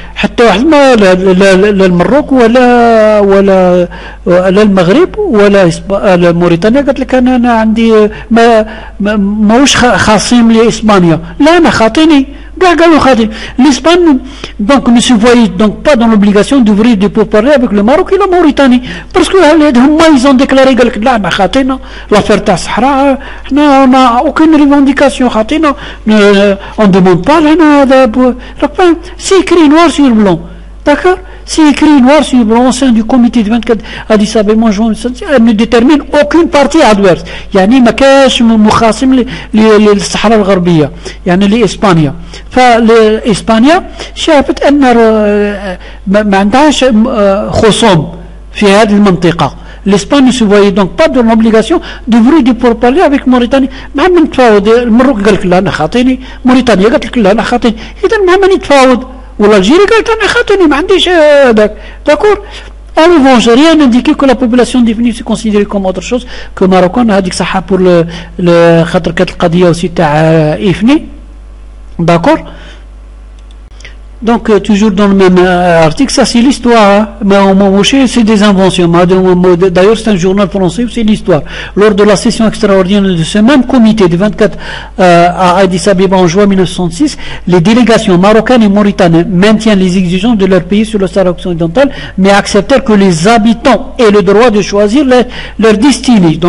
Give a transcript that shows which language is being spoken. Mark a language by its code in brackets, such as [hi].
[ar] حتى واحد ما لا المروك ولا المغرب ولا موريتانيا قالت لك انا عندي ماهوش خاصين لاسبانيا. لا، انا خاطيني قالوا خاطي [fr] l'Espagne donc ne se voyait donc pas dans l'obligation d'ouvrir des pourparlers avec le Maroc et la Mauritanie parce que [ar] هما [fr] ils ont déclaré [ar] قال لك لا احنا خاطينا [fr] l'affaire [ar] تاع الصحراء احنا ما [fr] aucune revendication [ar] خاطينا [fr] on demande pas [ar] هنا هذا [fr] c'est écrit noir sur blanc, d'accord, c'est écrit noir sur blanc au sein du comité de 24 Addis Abeba en juin. Elle ne détermine aucune partie adverse. [ar] يعني ما كاش مخاصم للصحراء الغربية يعني لإسبانيا. فإسبانيا شافت أن ما عندهاش خصوم في هذه المنطقة. l'Espagne ne se voyait donc pas dans l'obligation d'ouvrir des pourparlers avec Mauritanie. مع من نتفاوض المروك قال لك لا أنا خاطيني، موريتانيا قالت لك لا أنا خاطيني، إذا مع من نتفاوض. والالجيري قالت انا خاطيني ما عنديش هذاك. داكور. [fr] En revanche, rien n'indiquait que la population définie se considérait comme autre chose que marocaine. [ar] هذيك صحة [fr] pour le [ar] خاطر كانت القضية [fr] aussi [ar] تاع إفني. [fr] D'accord. Donc toujours dans le même article, ça c'est l'histoire. C'est des inventions. D'ailleurs c'est un journal français, c'est l'histoire. Lors de la session extraordinaire de ce même comité du 24 à Addis Abeba en juin 1966, les délégations marocaines et mauritaniennes maintiennent les exigences de leur pays sur le Sahara occidental, mais acceptèrent que les habitants aient le droit de choisir leur destinée.